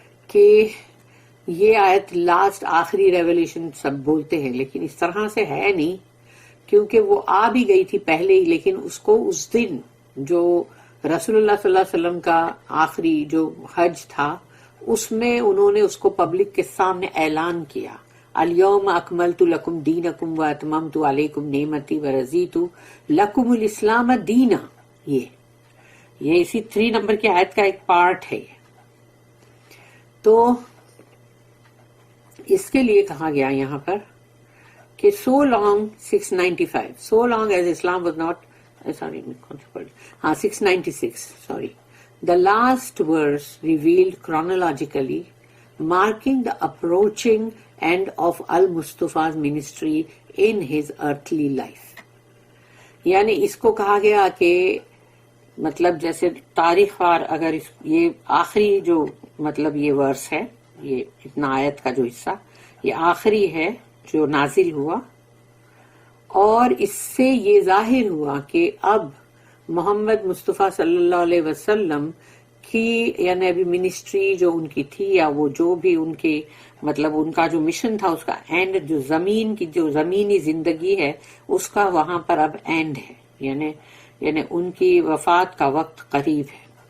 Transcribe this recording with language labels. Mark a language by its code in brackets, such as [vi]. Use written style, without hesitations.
[ur] کہ یہ آیت لاسٹ آخری ریولیشن سب بولتے ہیں، لیکن اس طرح سے ہے نہیں، کیونکہ وہ آ بھی گئی تھی پہلے ہی، لیکن اس کو اس دن جو رسول اللہ صلی اللہ علیہ وسلم کا آخری جو حج تھا اس میں انہوں نے اس کو پبلک کے سامنے اعلان کیا، [ar] الیوم اکملت لکم دینکم واتممت علیکم نعمتی ورضیت لکم الاسلام دینا. [ur] یہ اسی 3 نمبر کی آیت کا ایک پارٹ ہے. تو اس کے لیے کہا گیا یہاں پر کہ [en] so long 695 so long as Islam was not 696 sorry, the last verse revealed chronologically marking the approaching end of al-Mustafa's ministry in his earthly life. [ur] یعنی اس کو کہا گیا کہ مطلب جیسے تاریخ وار اگر یہ آخری جو مطلب یہ ورس ہے، یہ اتنا آیت کا جو حصہ یہ آخری ہے جو نازل ہوا، اور اس سے یہ ظاہر ہوا کہ اب محمد مصطفیٰ صلی اللہ علیہ وسلم کی یعنی ابھی منسٹری جو ان کی تھی یا وہ جو بھی ان کے مطلب ان کا جو مشن تھا اس کا اینڈ، جو زمین کی جو زمینی زندگی ہے اس کا وہاں پر اب اینڈ ہے، یعنی ان کی وفات کا وقت قریب ہے.